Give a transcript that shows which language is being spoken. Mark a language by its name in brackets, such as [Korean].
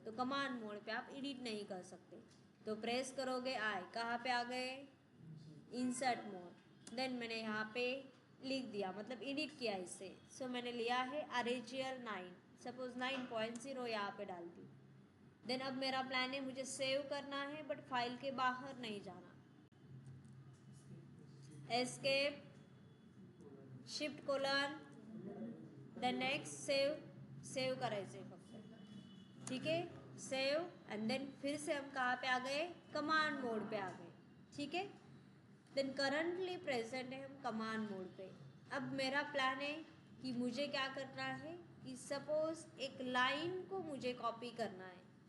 [Hindi] तो command mode पे आप एडिट नहीं कर सकते. तो प्रेस करोगे आए, कहाँ पे आ गए? Insert mode. देन मैंने यहाँ पे लिख दिया, मतलब एडिट किया इसे. सो मैंने लिया है RHEL 9, सपोज 9.0 यहाँ पे डाल दी. देन अब मेरा प्लान है मुझे सेव करना है बट फाइल के बाहर नहीं जाना. [Marathi] Escape shift colon then next save करायचं आहे फक्त. [Hindi] ठीक है, सेव एंड देन फिर से हम कहाँ पे आ गए? कमांड मोड पे आ गए. ठीक है, देन करंटली प्रेजेंट है हम कमांड मोड पे. अब मेरा प्लान है कि मुझे क्या करना है कि सपोज एक लाइन को मुझे कॉपी करना है.